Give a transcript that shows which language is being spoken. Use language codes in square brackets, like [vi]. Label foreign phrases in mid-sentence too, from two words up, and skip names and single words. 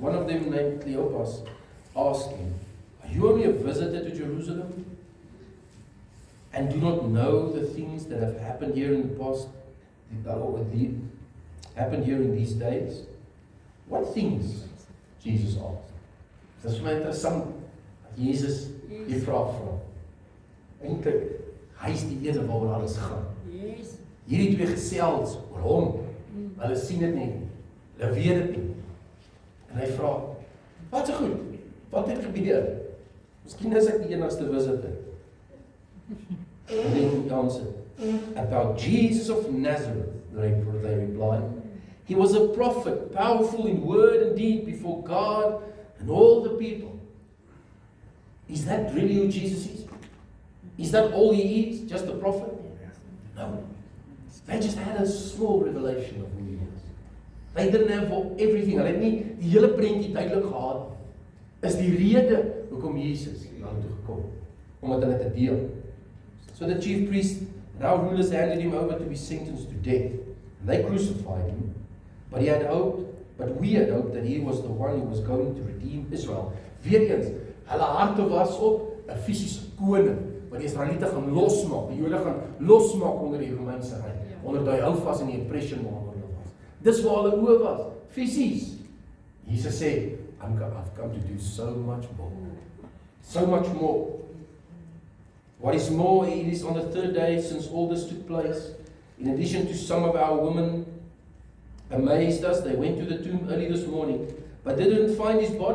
[en] One of them, named Cleopas, asked him, "Are you only a visitor to Jerusalem and do not know the things that have happened here in the past, happened here in these days?" What things? Jesus asked. [af] Dit is vir my interessant dat Jesus die vraag vra. Eintlik, hy is die ene waaroor alles gaan. Yes. Hierdie twee gesels oor hom. Hulle sien dit nie. Hulle weet dit nie. En hy vra, "Wat is goed? Wat het gebeur? Miskien is ek die enigste visitor." [en] And then he answered, "About Jesus of Nazareth," they replied. "He was a prophet, powerful in word and deed before God and all the people." Is that really who Jesus is? Is that all he is? Just a prophet? No. They just had a small revelation of who he was. They didn't have everything. [af] Hulle het nie die hele prentjie duidelik gehad. Is die rede hoekom Jesus na hulle toe gekom, omdat hulle te deel. [en] So the chief priest and our rulers handed him over to be sentenced to death. And they crucified him. But we had hoped that he was the one who was going to redeem Israel. [af] Weereens, hulle harte was op 'n fisiese koning wat die Israeliete gaan losmaak, die Jode gaan losmaak onder die Romeinse ryk, onder die houvas en die oppression waaronder hulle was. Dis waar hulle oë was, fisies. Jesus sê, [en] I've come to do so much more. So much more. What is more, it is on the third day since all this took place. In addition to some of our women amazed us, they went to the tomb early this morning, but they didn't find his body.